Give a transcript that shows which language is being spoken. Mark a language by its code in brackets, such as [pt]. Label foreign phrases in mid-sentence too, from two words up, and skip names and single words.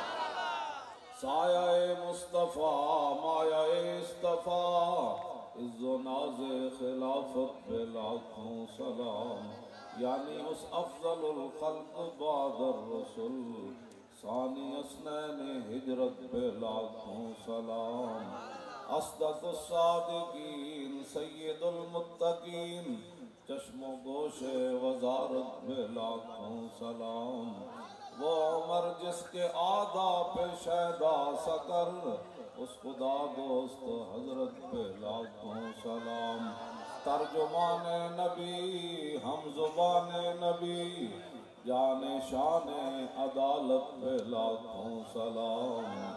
[ur] سایہ مصطفیٰ مایہ اصطفیٰ، عز و ناز خلافت پہ لاکھوں سلام، یعنی اس [ar] افضل الخلق بعد الرسل، ثانی اثنین [ur] ہجرت پہ لاکھوں سلام۔ [ar] اصدق الصادقین سید المتقین، [ur] چشم و گوش وزارت پہ لاکھوں سلام۔ وہ عمر جس کے آداب پہ شیدا سکر، اس خدا دوست حضرت پہ لاکھوں سلام۔ ترجمان نبی ہم زبان نبی، جان شان عدالت پہ لاکھوں سلام۔